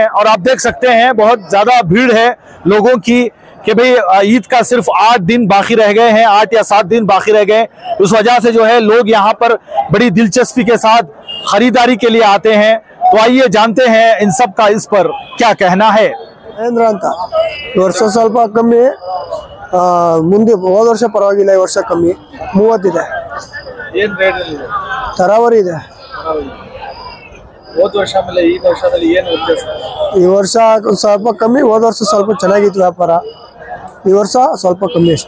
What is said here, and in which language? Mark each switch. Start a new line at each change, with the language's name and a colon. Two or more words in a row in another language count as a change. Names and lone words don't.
Hindi: और आप देख सकते हैं बहुत ज़्यादा भीड़ है लोगों की कि भाई ईद का सिर्फ 8 दिन बाकी रह गए हैं, 8 या 7 दिन बाकी रह गए। उस वजह से जो है लोग यहाँ पर बड़ी दिलचस्पी के साथ खरीदारी के लिए आते हैं। तो आइए जानते हैं इन सब का इस पर क्या कहना है।
Kannada: ಮಹೇಂದ್ರ ಅಂತ ಈ ವರ್ಷ ಸ್ವಲ್ಪ ಕಮ್ಮಿ, ಮುಂದೆ ಹೋದ ವರ್ಷ ಪರವಾಗಿಲ್ಲ, ಈ ವರ್ಷ ಕಮ್ಮಿ 30 ಇದೆ. ಏನು ರೇಟ್ ಇದೆ? ತರಾವರಿ ಇದೆ. ಹೋದ ವರ್ಷ ಮೇಲೆ ಈ ವರ್ಷದಲ್ಲಿ ಏನು ವ್ಯತ್ಯಾಸ? ಈ ವರ್ಷ ಸ್ವಲ್ಪ ಕಮ್ಮಿ, ಹೋದ ವರ್ಷ ಸ್ವಲ್ಪ ಚೆನ್ನಾಗಿತ್ತು ವ್ಯಾಪಾರ, ಈ ವರ್ಷ ಸ್ವಲ್ಪ ಕಮ್ಮಿ ಅಷ್ಟೆ.